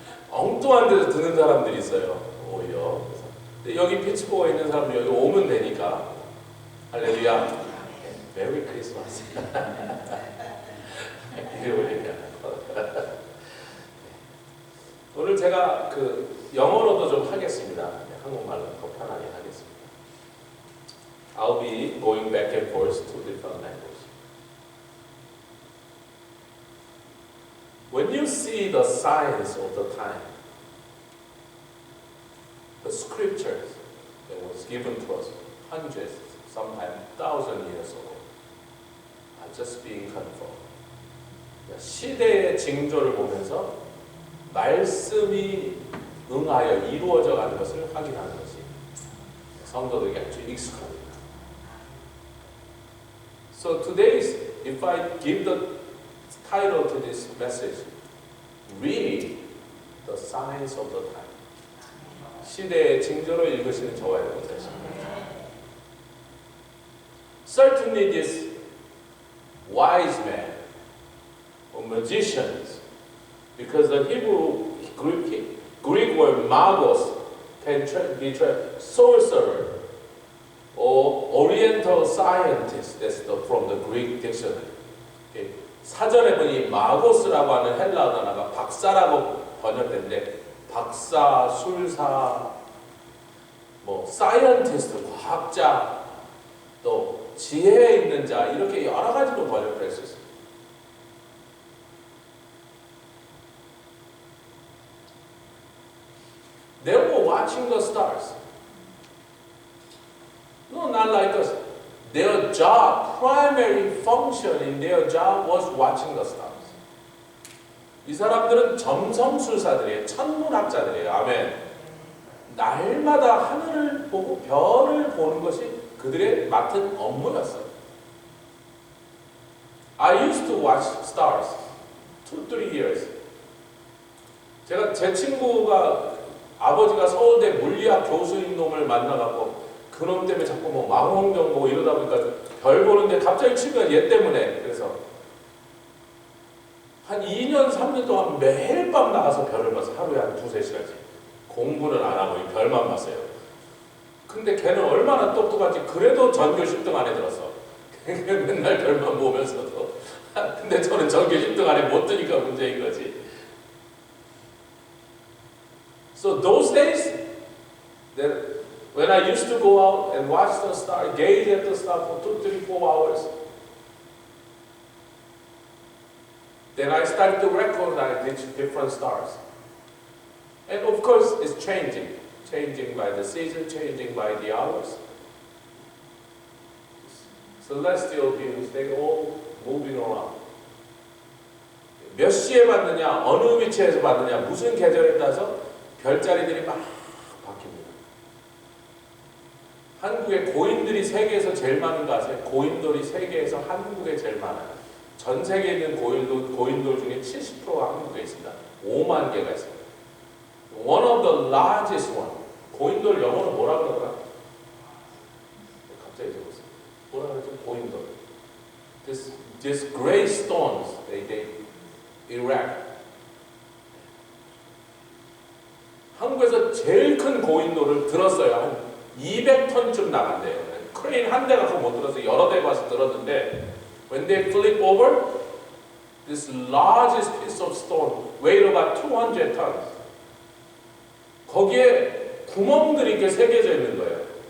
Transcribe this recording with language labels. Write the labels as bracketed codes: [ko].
[ko] 엉뚱한 데서 듣는 사람들이 있어요. 오히려. 근데 여기 피츠버그에 있는 사람들 여기 오면 되니까 할렐루야. 메리 크리스마스. 이름을 얘기하는 거. 오늘 제가 그 영어로도 좀 하겠습니다. 한국말로 더 편하게 하겠습니다. [en] I'll be going back and forth to different languages. When you see the signs of the time, the scriptures that was given to us hundreds, sometimes 1,000 years ago, are just being confirmed. [ko] 시대의 징조를 보면서 말씀이 응하여 이루어져 가는 것을 확인하는 것이 성도들에게 아주 익숙합니다. [en] So today's, if I give the title to this message, read the signs of the time. [ko] 시대의 징조를 읽으시는 저와 여러분 되십니다. [en] Certainly this wise man or magicians, because the Hebrew Greek word magos can be sorcerer or oriental scientist. That's from the Greek dictionary. Okay. [ko] 사전에 보니 마고스라고 하는 헬라어 단어가 박사라고 번역된데 박사, 술사, 뭐 사이언티스트, 과학자, 또 지혜에 있는 자 이렇게 여러 가지로 번역될 수 있습니다. [en] They were watching the stars. No, not like us. Their job, primary function in their job was watching the stars. [ko] 이 사람들은 점성술사들이에요. 천문학자들이에요. 아멘. 날마다 하늘을 보고 별을 보는 것이 그들의 맡은 업무였어요. [en] I used to watch stars 2-3 years. [ko] 제 친구가 아버지가 서울대 물리학 교수인 놈을 만나갖고 그놈 때문에 자꾸 뭐 망원경 보고 이러다 보니까 별 보는데 갑자기 치면 얘 때문에 그래서 한 2년, 3년 동안 매일 밤 나가서 별을 봤어요. 하루에 한 2-3시간씩. 공부는 안 하고 이 별만 봤어요. 근데 걔는 얼마나 똑똑한지 그래도 전교 10등 안에 들었어. 맨날 별만 보면서도. 근데 저는 전교 10등 안에 못 드니까 문제인 거지. [en] So those days, when I used to go out and watch the star, gaze at the star for 2-4 hours, then I started to recognize these different stars. And of course, it's changing by the season, changing by the hours. Celestial beings, they all moving around. [ko] 몇 시에 받느냐, 어느 위치에서 받느냐, 무슨 계절에 따라서 별자리들이 막 바뀝니다. 한국의 고인돌이 세계에서 제일 많은 거 아세요? 고인돌이 세계에서 한국에 제일 많아요. 전 세계에 있는 고인돌 중에 70%가 한국에 있습니다. 5만 개가 있습니다. [en] One of the largest one. [ko] 고인돌 영어로 뭐라 그러더라? 갑자기 적었어요. 뭐라 그러죠? 고인돌. [en] This gray stones they erect. [ko] 한국에서 제일 큰 고인돌을 들었어요. 한 200톤쯤 나간대요. 크레인 한 대가 못 들어서 여러 대가 와서 들었는데 [en] when they flip over, this largest piece of stone weighed about 200 tons. [ko] 거기에 구멍들이 이렇게 새겨져 있는 거예요.